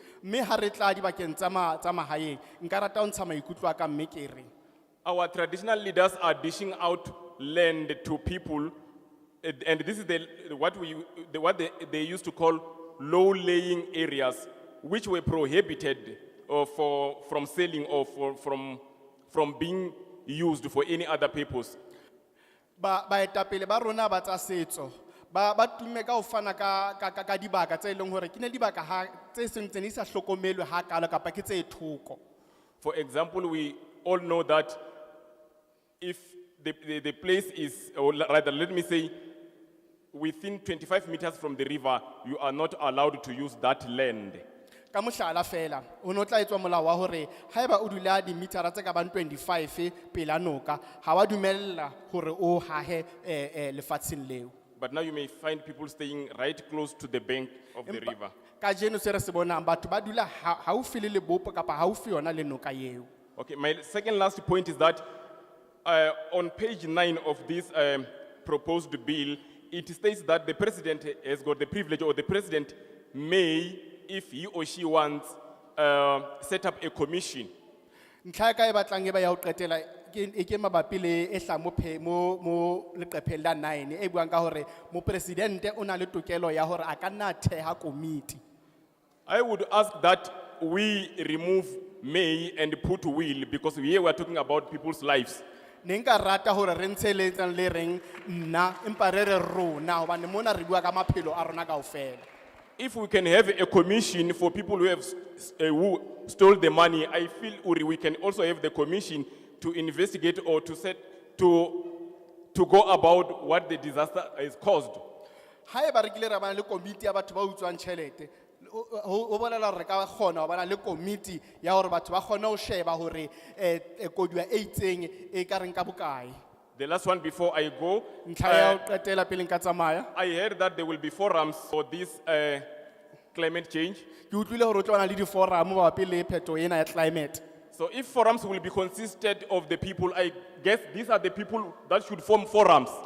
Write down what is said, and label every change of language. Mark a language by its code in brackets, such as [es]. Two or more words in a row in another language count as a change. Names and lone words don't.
[en] Our traditional leaders are dishing out land to people, and this is what they used to call low-laying areas which were prohibited from selling or from being used for any other purpose. [st] Baetapele ba rona ba tsa setso ba tumme ka ho fana ka dibaka tse leng hore ke ne dibaka ha tse sentseng di sa hlokomelwe ha kalo kapa ke tse thoko. [en] For example, we all know that if the place is, or rather, let me say, within 25 meters from the river, you are not allowed to use that land. [st] Ka mohlala fela o no tla etswa molao wa hore haeba o dula dimetara tse ka bang 25 pela noka ha wa dumella hore o hahe lefatsheng leo. [en] But now you may find people staying right close to the bank of the river. [st] Ka jeno se re se bonang batho ba dula haufi le lebopo kapa haufi yona le noka eo. [en] Okay, my second last point is that on page 9 of this proposed bill, it states that the president has got the privilege, or the president may, if he or she wants, set up a commission. [st] Ntlha ka e batlang e ba ya ho qetela ke mabapi le e hla mo leqepheng la 9 e buang ka hore mo presidente o na le tokelo ya hore a ka nna theha committee. [en] I would ask that we remove may and put will, because here we are talking about people's lives. [st] Ne nka rata hore re ntshe le reng nna empa re re rona hobane mona re bua ka maphelo a rona kaofela. [en] If we can have a commission for people who have who stole the money, I feel we can also have the commission to investigate or to go about what the disaster has caused. [st] Haeba re kile ra bana le committee ya batho ba utswang tjhelete ho bolela hore re ka kgona ho bana le committee ya hore batho ba kgona ho sheba hore koduwa e itseng e ka reng ka bokae. [en] The last one before I go, I heard that there will be forums for this climate change. So if forums will be consisted of the people, I guess these are the people that should form forums.